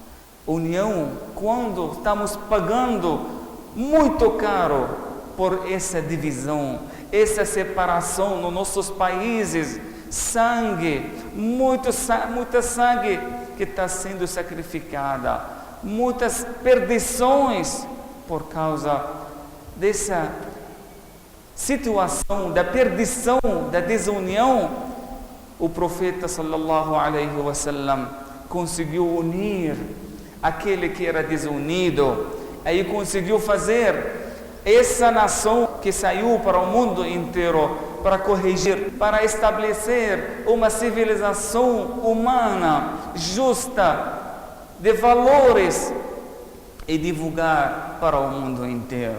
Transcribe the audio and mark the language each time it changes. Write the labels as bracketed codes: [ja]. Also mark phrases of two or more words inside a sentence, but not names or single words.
[pt] União, quando estamos pagando muito caro por essa divisão, essa separação nos nossos países, sangue, muita sangue que está sendo sacrificada, muitas perdições por causa dessa situação da perdição, da desunião, o profeta [ar] صلى الله عليه وسلم [pt] conseguiu unir aquele que era desunido, aí conseguiu fazer essa nação que saiu para o mundo inteiro para corrigir, para estabelecer uma civilização humana, justa, de valores e divulgar para o mundo inteiro.